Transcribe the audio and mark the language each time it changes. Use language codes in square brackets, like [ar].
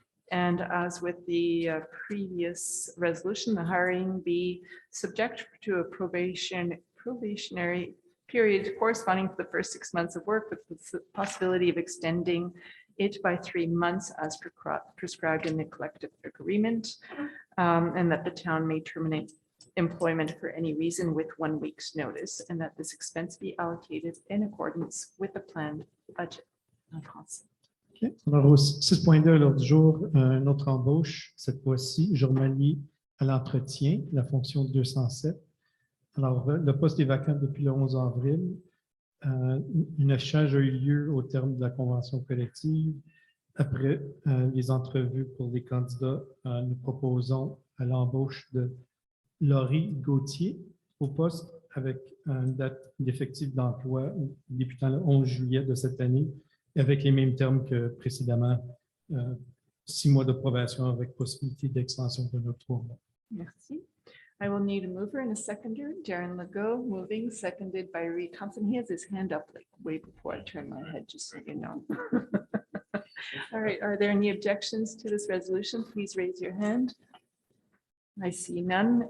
[en] And as with the previous resolution, the hiring be subject to a probationary period corresponding to the first 6 months of work, with the possibility of extending it by 3 months as prescribed in the collective agreement, and that the town may terminate employment for any reason with 1 week's notice, and that this expense be allocated in accordance with the planned budget. OK. [fr] Alors, au 6.2 à l'ordre du jour, une autre embauche, cette fois-ci, journalier à l'entretien, la fonction 207. Alors, le poste est vacant depuis le 11 avril. Une échange a eu lieu au terme de la convention collective. Après les entrevues pour les candidats, nous proposons à l'embauche de Laurie Gauthier au poste avec une date d'effectif d'emploi débutant le 11 juillet de cette année, avec les mêmes termes que précédemment, 6 mois de probation avec possibilité d'extension de 3 mois. Merci. [en] I will need a mover and a seconder. Darren Legault moving, seconded by Reed Thompson. He has his hand up like way before I turn my head, just so you know. All right, are there any objections to this resolution? Please raise your hand. I see none.